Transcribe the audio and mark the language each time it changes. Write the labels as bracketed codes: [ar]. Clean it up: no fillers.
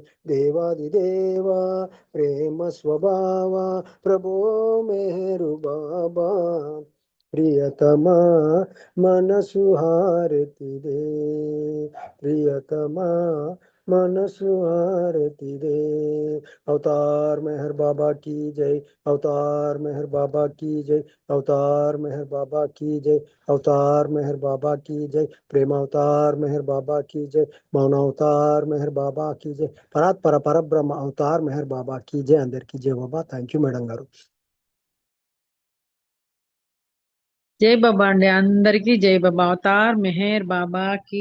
[te] దేవాది దేవా ప్రేమ స్వభావ ప్రభో మెహరు బాబా, ప్రియతమా మనసు హారతిదే, ప్రియతమా మనసు హారతిదే। [hi] अवतार मेहर बाबा की जय, अवतार मेहर बाबा की जय, अवतार मेहर बाबा की जय, अवतार मेहर बाबा की जय, प्रेम अवतार मेहर बाबा की जय, मौन अवतार मेहर बाबा की जय, परात्पर परब्रह्म अवतार मेहर बाबा की जय। अंदर की जय बाबा। [te] థ్యాంక్ యూ మేడం గారు। జై బాబా అండి, అందరికీ జై బాబా। అవతార్ మెహర్ బాబా కి